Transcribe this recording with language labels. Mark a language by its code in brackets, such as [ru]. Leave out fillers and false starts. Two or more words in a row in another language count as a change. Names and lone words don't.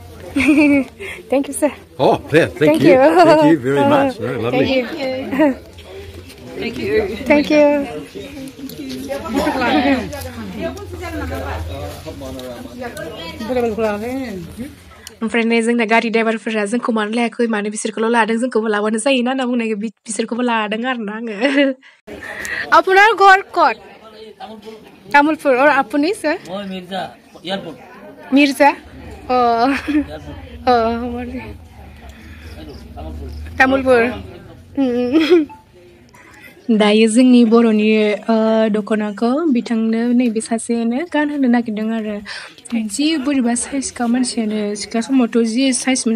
[en] Thank you, sir. Oh, yeah, thank you. Thank you very much. Very lovely. Thank you. Thank you. [brx] ओमफ्राय नै जोंना गारि ड्राइभारफोरा जोंखौ मानो लायाखै मानो बिसोरखौल' लादों जोंखौबो लाबानो जायोना होनना बुंनाय बिसोरखौबो लादों आरोना आङो [bn] আপনার ঘর কত তামুলপুর और আপনি স্যার মই মির্জা এয়ারপোর্ট [brx] মির্জা ও ও तामुलपुर दायो जोंनि बर'नि दख'नाखौ बिथांनो नैबे सासेयानो गानहोनो नागिरदों आरो जि बोरैबा साइजखा मानसियानो सिख्ला समावथ' जि साइजमोन